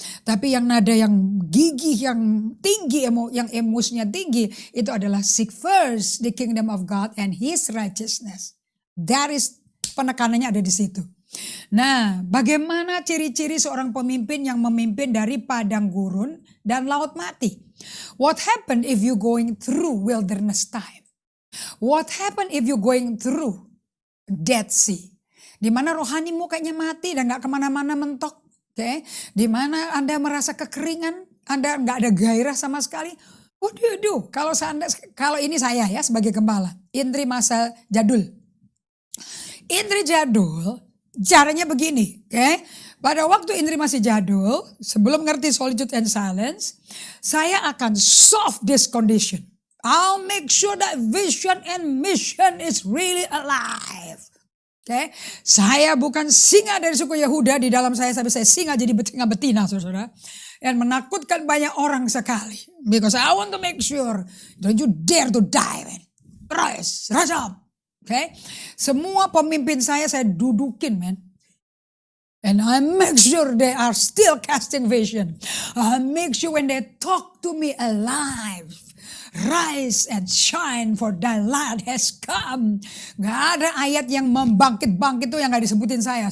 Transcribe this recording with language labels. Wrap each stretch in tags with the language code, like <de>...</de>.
<id>Tapi yang nada yang gigih, yang tinggi, yang emosinya tinggi, itu adalah</id> <en>seek first the kingdom of God and His righteousness. That is,</en> <id>penekanannya ada di situ. Nah, bagaimana ciri-ciri seorang pemimpin yang memimpin dari padang gurun dan laut mati?</id> <en>What happened if you going through wilderness time? What happened if you going through Dead Sea?</en> <id>Di mana rohanimu kayaknya mati dan gak kemana-mana mentok. Okay? Di mana Anda merasa kekeringan, Anda gak ada gairah sama sekali. Waduh, kalau ini saya ya sebagai gembala, Indri masa jadul. Indri jadul, caranya begini, okay? Pada waktu Indri masih jadul, sebelum ngerti</id> <en>solitude and silence,</en> <id>saya akan</id> <en>solve this condition. I'll make sure that vision and mission is really alive. Okay?</en> <id>Saya bukan singa dari suku Yehuda di dalam saya, sampai saya singa jadi betina, saudara. Dan menakutkan banyak orang sekali.</id> <en>Because I want to make sure, don't you dare to die, man. Rise up. Okay?</en> <id>Semua pemimpin saya dudukin, man.</id> <en>And I make sure they are still casting vision. I make sure when they talk to me alive. Rise and shine for thy light has come.</en> <id>Gak ada ayat yang membangkit-bangkit tuh yang gak disebutin saya.</id>